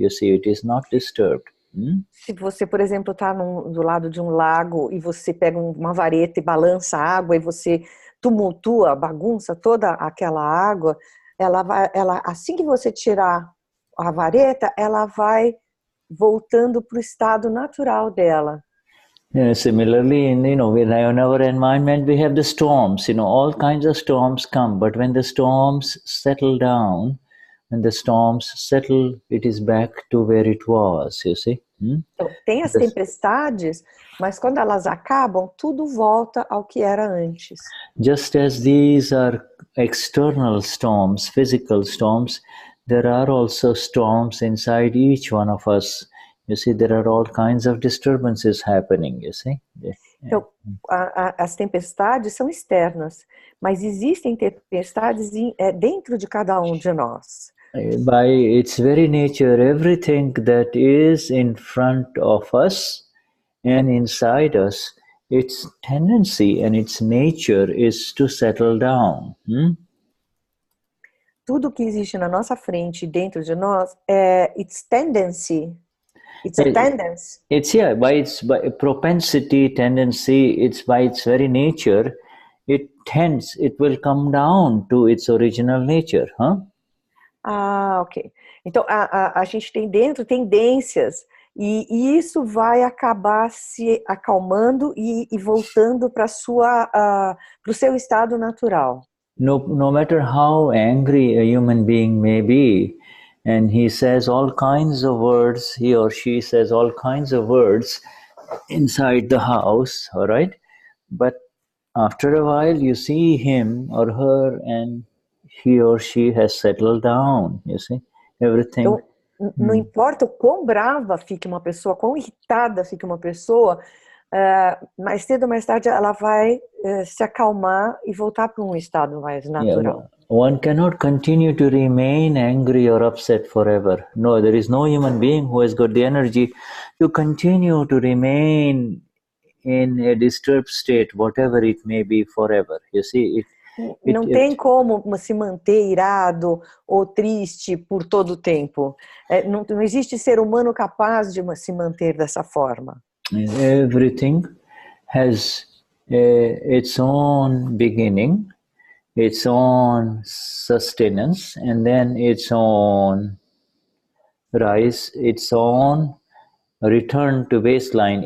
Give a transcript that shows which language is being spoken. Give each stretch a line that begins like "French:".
English: You see, it is not disturbed.
Portuguese: Se você, por exemplo, está do lado de um lago e você pega uma vareta e balança a água e você tumultua, bagunça toda aquela água, assim que você tirar a vareta, ela vai voltando para o estado natural dela.
English: Similarly, in our environment, we have the storms. All kinds of storms come, but when the storms settle down, it is back to where it was. You see.
Portuguese: Então, tem as tempestades, mas quando elas acabam, tudo volta ao que era antes.
English: Just as these are external storms, physical storms, there are also storms inside each one of us. You see, there are all kinds of disturbances happening, you see.
Portuguese: Então, as tempestades são externas, mas existem tempestades dentro de cada um de nós.
English: By its very nature, everything that is in front of us and inside us, its tendency and its nature is to settle down.
Portuguese: Tudo que existe na nossa frente, dentro de nós,
English: its tendency. It's a tendency. By propensity, tendency, it's by its very nature, it will come down to its original nature, huh?
Portuguese: Ok. Então, a gente tem dentro tendências, e isso vai acabar se acalmando e voltando para o seu estado natural.
English: No matter how angry a human being may be, and he says all kinds of words, he or she says all kinds of words inside the house, all right? But after a while, you see him or her, and he or she has settled down, you see, everything.
Portuguese: Então, não importa o quão brava fique uma pessoa, quão irritada fique uma pessoa, mais cedo ou mais tarde ela vai se acalmar e voltar para um estado mais natural.
English: Yeah, one cannot continue to remain angry or upset forever. No, there is no human being who has got the energy to continue to remain in a disturbed state, whatever it may be, forever. You see,
Portuguese: não tem como se manter irado ou triste por todo o tempo. Não existe ser humano capaz de se manter dessa forma.
English: Everything has its own beginning, its own sustenance, and then its own rise, its own return to baseline.